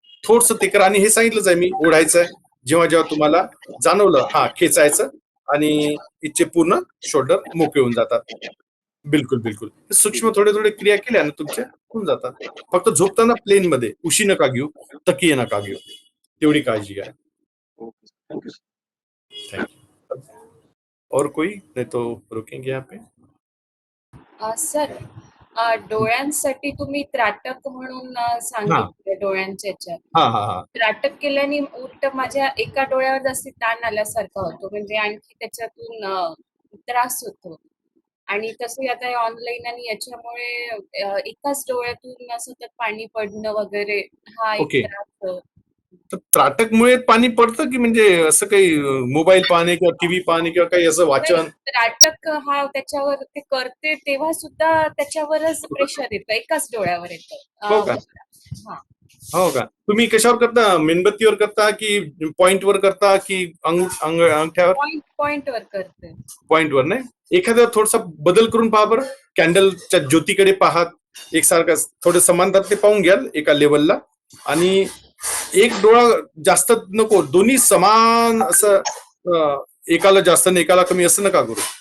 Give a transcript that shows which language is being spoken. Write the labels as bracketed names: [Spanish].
[Marathi] थोडस ते करा. आणि हे सांगितलंच आहे मी, ओढायचं जेव्हा जेव्हा तुम्हाला जाणवलं, खेचायचं, आणि इच्छे पूर्ण शोल्डर मोकळे होऊन जातात. बिलकुल बिलकुल. सूक्ष्म थोडे थोडे क्रिया केल्या ना तुमच्या होऊन जातात. फक्त झोपताना प्लेन मध्ये उशी नका घेऊ, तकिये नका घेऊ, तेवढी काळजी घ्या. [English] Thank you. Thank you. [Hindi] और कोई नहीं तो रुकेंगे यहाँ पे. [Marathi] सर डोळ्यांसाठी तुम्ही त्राटक म्हणून सांगितलं डोळ्यांच्या ह्याच्यात. हा हा हा. त्राटक केल्याने उलट माझ्या एका डोळ्यावर जास्त ताण आल्यासारखा होतो, म्हणजे आणखी त्याच्यातून त्रास होतो. आणि तसं आता ऑनलाईन आणि याच्यामुळे एकाच डोळ्यातून सतत पाणी पडणं वगैरे हा एक [English] Okay. [Marathi] त्रास. तर त्राटकमुळे पाणी पडतं की म्हणजे असं काही मोबाईल पाहणे किंवा टीव्ही पाहणे किंवा काही असं वाचन? त्राटक हा त्याच्यावर ते करते तेव्हा सुद्धा त्याच्यावरच प्रेशर येतं, एकाच डोळ्यावर येतं. हो का? हा. हो का? तुम्ही कशावर करता? मेणबत्तीवर करता की पॉइंटवर करता की अंगठ्यावर? पॉइंटवर करते. पॉइंटवर नाही. एखादा थोडासा बदल करून पहा बरं. कॅन्डलच्या ज्योतीकडे पाहात, एकसारखं थोडं समांतर ते पाहून घ्याल एका लेवलला. आणि एक डोळा जास्त नको, दोन्ही समान असं, एकाला जास्त आणि एकाला कमी असं नका करू.